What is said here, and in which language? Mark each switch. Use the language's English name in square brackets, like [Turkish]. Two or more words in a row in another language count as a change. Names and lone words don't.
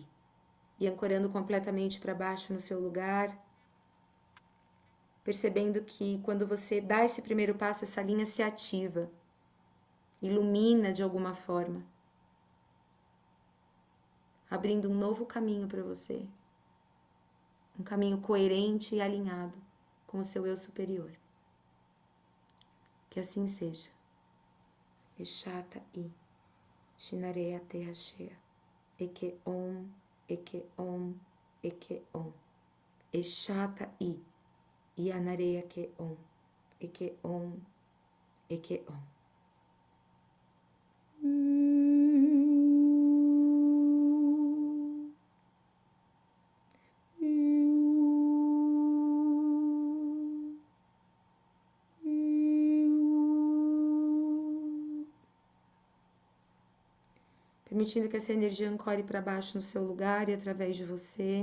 [Portuguese] E ancorando completamente para baixo no seu lugar, percebendo que quando você dá esse primeiro passo, essa linha se ativa, ilumina de alguma forma, abrindo um novo caminho para você, um caminho coerente e alinhado com o seu eu superior. Que assim seja. Eshata I. Shinareya Terra Cheia. Ekeon, Ekeon, Ekeon. Eshata I. Yanareya Keon, Ekeon, Ekeon. Permitindo que essa energia ancore para baixo no seu lugar e através de você.